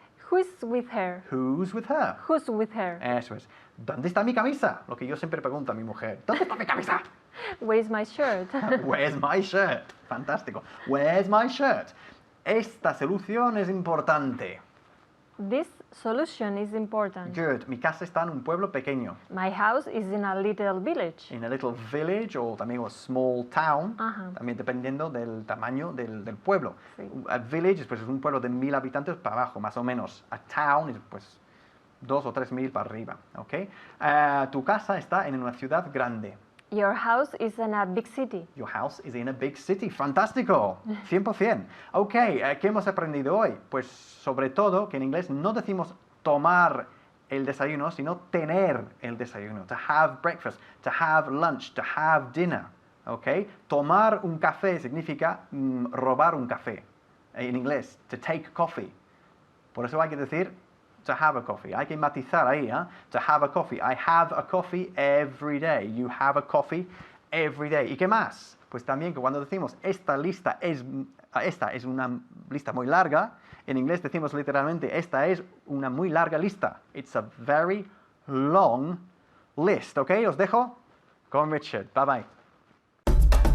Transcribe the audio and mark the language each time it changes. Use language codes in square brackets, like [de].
[en] Who is with her? Who's with her? Who's with her? [es] Eso es. ¿Dónde está mi camisa? Lo que yo siempre pregunto a mi mujer. ¿Dónde está mi camisa? [en] Where is my shirt? Where's my shirt? Fantástico. Where's my shirt? [es] Esta solución es importante. [en] This solution is important. Good. [es] Mi casa está en un pueblo pequeño. [en] My house is in a little village. In a little village [es] o también [en] a small town. Ajá. [es] También dependiendo del tamaño del pueblo. Sí. A village pues, es un pueblo de 1000 habitantes para abajo, más o menos. A town es pues 2 o 3000 para arriba. ¿Ok? Tu casa está en una ciudad grande. [en] Your house is in a big city. Your house is in a big city. [es] Fantástico. 100%. Ok, ¿qué hemos aprendido hoy? Pues sobre todo que en inglés no decimos tomar el desayuno, sino tener el desayuno. [en] To have breakfast, to have lunch, to have dinner. [es] Ok, tomar un café significa robar un café. En inglés, [en] to take coffee. [es] Por eso hay que decir [en] to have a coffee. [es] Hay que matizar ahí, ¿eh? [en] To have a coffee. I have a coffee every day. You have a coffee every day. [es] ¿Y qué más? Pues también que cuando decimos esta es una lista muy larga, en inglés decimos literalmente esta es una muy larga lista. [en] It's a very long list. ¿Ok? [es] Os dejo con Richard. Bye bye.